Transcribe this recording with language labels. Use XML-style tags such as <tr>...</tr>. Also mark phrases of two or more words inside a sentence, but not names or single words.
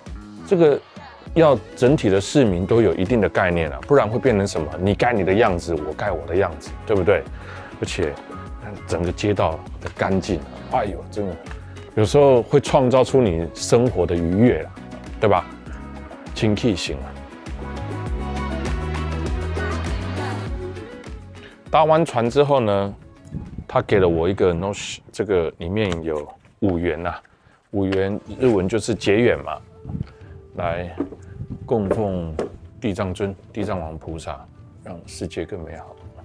<zh>這個要整體的市民都有一定的概念啊，不然會變成什麼？你蓋你的樣子，我蓋我的樣子，對不對？而且整個街道的乾淨，哎呦，真的有時候會創造出你生活的愉悅啦，對吧？清氣型啊。搭完船之後呢，他給了我一個 noshi， 這個裡面有5元吶，5元日文就是結緣嘛，來供奉地藏尊、地藏王菩薩，讓世界更美好。</zh>